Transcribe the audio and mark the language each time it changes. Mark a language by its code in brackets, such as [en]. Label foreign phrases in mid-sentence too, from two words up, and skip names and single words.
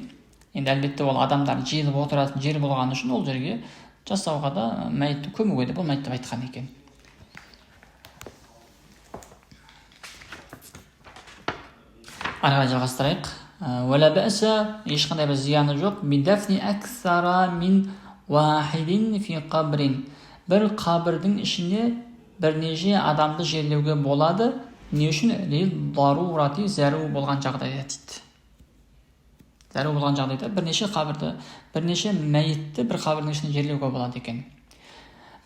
[kk] Енді әлбетте ол адамдар жиылып отыратын жер болған үшін ол жерге жасауға да, мәйітті көмуге де болмайды деп айтқан екен. Ары жалғастырайық. [ar] ولا بأس, [kk] ешқандай бір зияны жоқ. [ar] بدفن أكثر من واحد في قبر. [kk] Бір қабірдің ішіне бірнеше адамды жерлеуге болады. Не үшін? Дарурати, зәру болған жағдайда дейді. Зәру болған жағдайда бірнеше қабірді, бірнеше мәйітті бір қабірдің ішіне жерлеуге болады екен.